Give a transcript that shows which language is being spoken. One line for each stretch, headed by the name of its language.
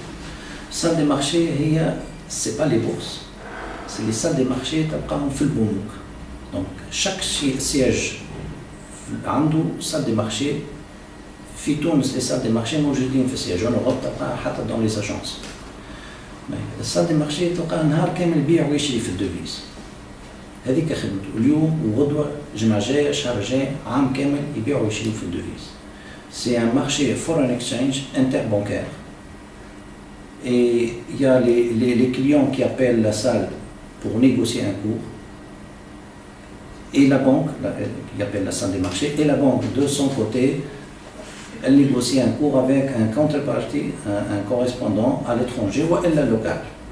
French: La salle des marchés, ce n'est pas les bourses, c'est les salles des marchés qui sont dans le banque. Donc, chaque siège a une salle des marchés. En Tunis, les salles des marchés sont dans le siège. En Europe, même dans les agences.
Arabic: الصالة المارشي تلقى نهار كامل يبيع ويشري في الدوفيز. هذيك خدمته اليوم وغدوة جمعة جاية شهر جاي عام كامل يبيع ويشري في الدوفيز.
French: C'est un marché foreign exchange interbancaire. Et il y a les clients qui appellent la salle pour négocier un cours. Et la banque, qui appelle la salle des marchés, et la banque de son côté, elle négocie un cours avec un contrepartie, un correspondant à l'étranger ou à la locale.